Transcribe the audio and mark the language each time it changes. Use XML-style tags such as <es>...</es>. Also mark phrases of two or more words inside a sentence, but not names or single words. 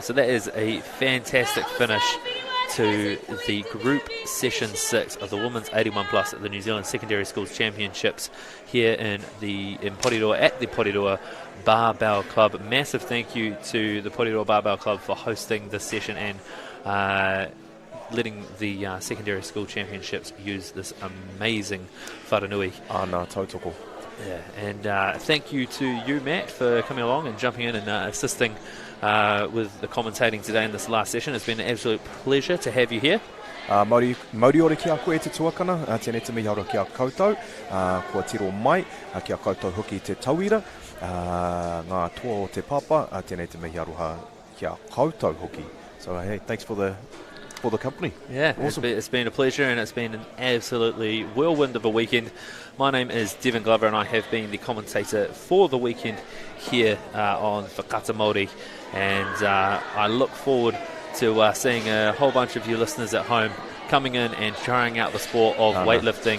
<en>So that is a fantastic finish to the Group Session 6 of the Women's 81 Plus at the New Zealand Secondary Schools Championships here in Porirua at the Porirua Barbell Club. Massive thank you to the Porirua Barbell Club for hosting this session and letting the Secondary School Championships use this amazing wharanui. No, tautoko. Yeah, and thank you to you, Matt, for coming along and jumping in and assisting with the commentating today in this last session. It's been an absolute pleasure to have you here.</en> <mi>Mauri ore ki a koe te tuakana, tēnei te mihi ora ki a koutou, kua tiro mai, ki a koutou hoki te tauira, ngā toa o te papa, tēnei te mihi aroha ki a koutou hoki.</mi> <en>So hey, thanks for the for the company. Yeah, awesome. It's been a pleasure, and it's been an absolutely whirlwind of a weekend. My name is Devon Glover, and I have been the commentator for the weekend here on Whakata Māori, and I look forward to seeing a whole bunch of you listeners at home coming in and trying out the sport of weightlifting.</en>